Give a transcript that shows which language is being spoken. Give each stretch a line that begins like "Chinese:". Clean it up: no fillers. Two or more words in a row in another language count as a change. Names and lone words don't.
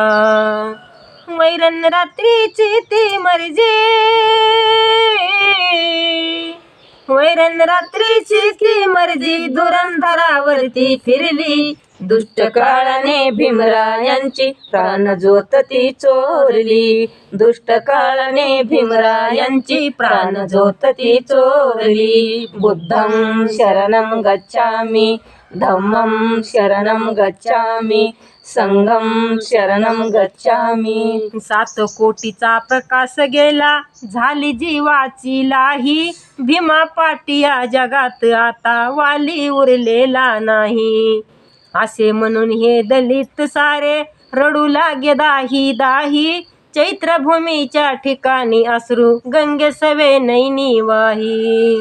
Marathi: वैरण रात्रीची ती मर्जी, वैरण रात्रीची ती मर्जी, धुरंधरावरती फिरली, दुष्ट काळाने भीमरायांची प्राण ज्योत ती चोरली, दुष्ट काळाने भीमरायांची प्राण ज्योत ती चोरली.
Pali: बुद्धं शरणं गच्छामि, धम्मं शरणं गच्छामि, संघं शरणं गच्छामि.
Marathi: 7 कोटीचा प्रकाश गेला, झाली जीवाची लाही, भीमा पाटी या जगात आता वाली उरलेला नाही. असे म्हणून हे दलित सारे रडू लागे दाही दाही, चैत्रभूमीच्या ठिकाणी अश्रू गंगे सवे नैनी वाही.